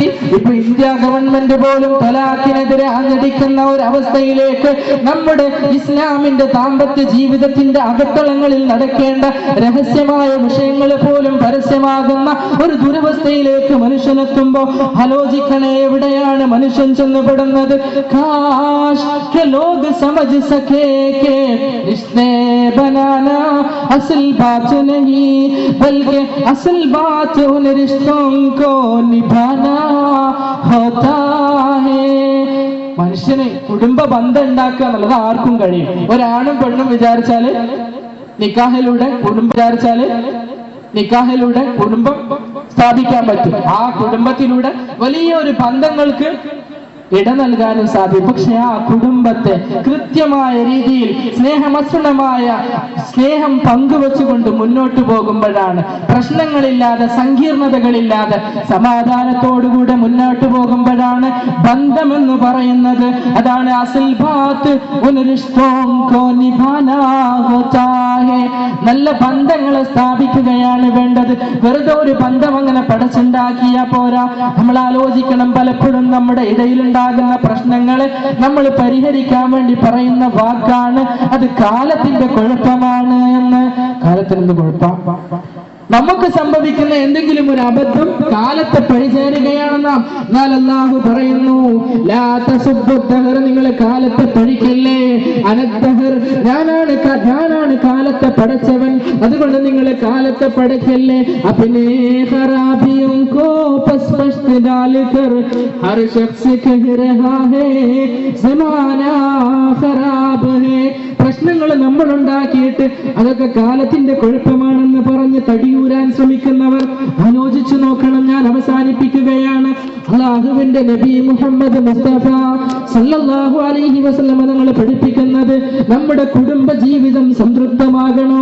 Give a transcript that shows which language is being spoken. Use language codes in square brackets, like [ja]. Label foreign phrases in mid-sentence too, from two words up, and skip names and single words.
[ml] ഇപ്പൊ ഇന്ത്യ ഗവൺമെന്റ് പോലും തലാഖിനെതിരെ ആഞ്ഞടിക്കുന്ന ഒരു അവസ്ഥയിലേക്ക് നമ്മുടെ ഇസ്ലാമിന്റെ ദാമ്പത്യ ജീവിതത്തിന്റെ അകത്തളങ്ങളിൽ നടക്കേണ്ട രഹസ്യമായ വിഷയങ്ങൾ പോലും പരസ്യമാകുന്ന ഒരു ദുരവസ്ഥയിലേക്ക് മനുഷ്യനെത്തുമ്പോ ആലോചിക്കണേ, എവിടെയാണ് മനുഷ്യൻ ചെന്നുപെടുന്നത്? [ur] کاش کہ لوگ سمجھ سکیں کہ رشتے بنانا اصل بات نہیں بلکہ اصل بات ان رشتوں کو نبھانا ہوتا ہے. [ml] മനുഷ്യന് കുടുംബ ബന്ധം ഉണ്ടാക്കുക എന്നുള്ളത് ആർക്കും കഴിയും. ഒരാണും പെണ്ണും വിചാരിച്ചാല് നിക്കാഹിലൂടെ കുടുംബം സ്ഥാപിക്കാൻ പറ്റും. ആ കുടുംബത്തിലൂടെ വലിയൊരു ബന്ധങ്ങൾക്ക് ഇട നൽകാനും സാധിക്കും. പക്ഷെ ആ കുടുംബത്തെ കൃത്യമായ രീതിയിൽ സ്നേഹം പങ്കുവെച്ചുകൊണ്ട് മുന്നോട്ട് പോകുമ്പോഴാണ്, പ്രശ്നങ്ങളില്ലാതെ സങ്കീർണതകളില്ലാതെ സമാധാനത്തോടുകൂടെ മുന്നോട്ട് പോകുമ്പോഴാണ് ബന്ധമെന്ന് പറയുന്നത്. [ur] അതാണ് اصل بات ان رشتوں کو نبھانا ہوتا ہے. [ml] നല്ല ബന്ധങ്ങളെ സ്ഥാപിക്കുകയാണ് വേണ്ടത്. വെറുതെ ഒരു ബന്ധം അങ്ങനെ പടച്ചുണ്ടാക്കിയാ പോരാ. നമ്മൾ ആലോചിക്കണം, പലപ്പോഴും നമ്മുടെ ഇടയിലുണ്ടാകുന്ന പ്രശ്നങ്ങളെ നമ്മൾ പരിഹരിക്കാൻ വേണ്ടി പറയുന്ന വാക്കാണ് അത് കാലത്തിന്റെ കുഴപ്പമാണ് എന്ന്. കാലത്തിനെന്ത് കുഴപ്പം? നമുക്ക് സംഭവിക്കുന്ന എന്തെങ്കിലും ഒരു അബദ്ധം കാലത്തെ പഴിചേരുകയാണ് നാം. എന്നാൽ അല്ലാഹു പറയുന്നു, [ar] لا تسبوا الدهر, [ml] നിങ്ങൾ കാലത്തെ പഴിക്കല്ലേ. [ar] أنا الدهر, [ml] ഞാനാണ് കാലത്തെ പടച്ചവൻ, അതുകൊണ്ട് നിങ്ങൾ കാലത്തെ പടക്കല്ലേ. [ur] اپنی خرابیوں کو پس پشت ڈال کر ہر شخص کہہ رہا ہے زمانہ خراب ہے. [ml] പ്രശ്നങ്ങൾ നമ്മൾ ഉണ്ടാക്കിയിട്ട് അതൊക്കെ കാലത്തിന്റെ കുഴപ്പമാണെന്ന് പറഞ്ഞ് തടിയൂരാൻ ശ്രമിക്കുന്നവർ ആലോചിച്ചു നോക്കണം. ഞാൻ അവസാനിപ്പിക്കുകയാണ്. അല്ലാഹുവിന്റെ നബി മുഹമ്മദ് മുസ്തഫ [ar] صلى الله عليه وسلم [ml] തങ്ങൾ പഠിപ്പിക്കുന്നത്, നമ്മുടെ കുടുംബ ജീവിതം സംതൃപ്തമാകണോ?